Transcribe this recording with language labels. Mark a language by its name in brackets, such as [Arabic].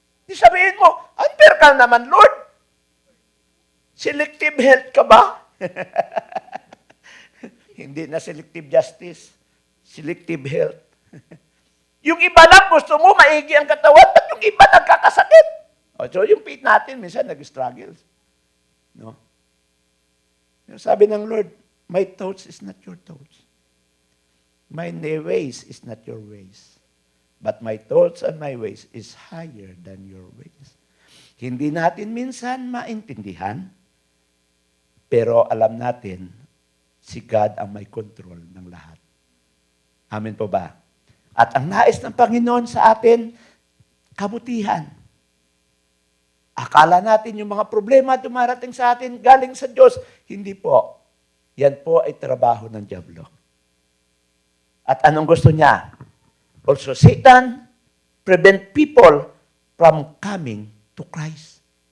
[Filipino] Di sabihin mo, unfair ka naman, Lord. Selective health ka ba? Hindi na selective justice. Selective health. Yung iba lang gusto mo, maigi ang katawan, at yung iba nagkakasakit. So yung faith natin, minsan nag-struggle. No? Sabi ng Lord, [English] my thoughts is not your thoughts. My ways is not your ways. But my thoughts and my ways is higher than your ways. [Filipino] Hindi natin minsan maintindihan, pero alam natin, si God ang may control ng lahat. Amen po ba? At ang nais ng Panginoon sa atin, kabutihan. Akala natin yung mga problema dumarating sa atin galing sa Diyos. Hindi po. Yan po ay trabaho ng diablo. At anong gusto niya? [English] Also, Satan prevent people from coming to Christ.